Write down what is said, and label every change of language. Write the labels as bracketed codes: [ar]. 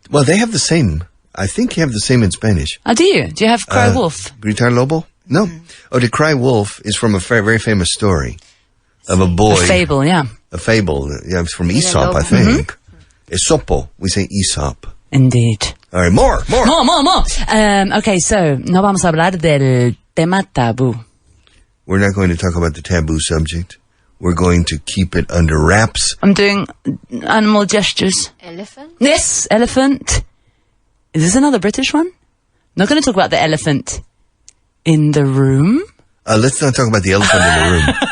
[en] Well, they have the same. I think you have the same in Spanish. Oh, do you? Do you have cry wolf? [es] Gritar lobo? No. [en] Oh, to cry wolf is from a very famous story of a boy. A fable, yeah. A fable. Yeah, it's from Aesop, I think. Esopo. We say Aesop. Indeed. All right, more. More. Okay, so, [es] no vamos a hablar del tema tabú. [en] We're not going to talk about the taboo subject. We're going to keep it under wraps. I'm doing animal gestures. Elephant? Yes, elephant. Is this another British one? Not going to talk about the elephant in the room. Let's not talk about the elephant in the room.